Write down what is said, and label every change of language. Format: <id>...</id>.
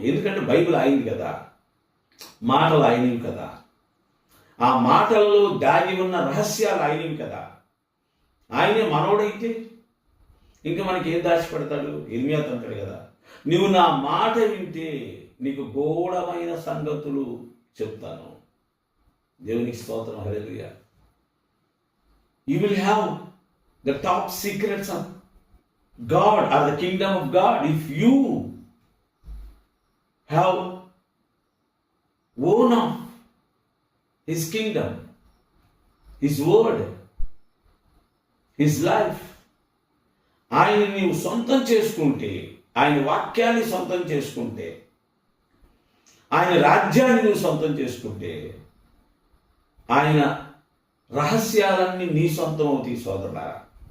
<te>ఎందుకంటే బైబిల్ అయింది కదా, మాటలు అయినవి కదా, ఆ మాటల్లో దాగి ఉన్న రహస్యాలు అయినవి కదా. ఆయనే మనోడైతే ఇంకా మనకి ఏం దాచిపెడతాడు? ఇర్మియాతో అంటాడు కదా, నువ్వు నా మాట వింటే నీకు గూఢమైన సంగతులు చెప్తాను. దేవునికి స్తోత్రం, హల్లెలూయా.</te> <en>You will have the top secrets of God or the kingdom of God if you have own of His kingdom, His word, His life.</en> <te>ఆయన నీవు సొంతం చేసుకుంటే, ఆయన వాక్యాన్ని సొంతం చేసుకుంటే, ఆయన రాజ్యాన్ని నువ్వు సొంతం చేసుకుంటే, ఆయన రహస్యాలన్నీ నీ సొంతం అవుతాయి సోదరులారా.</te>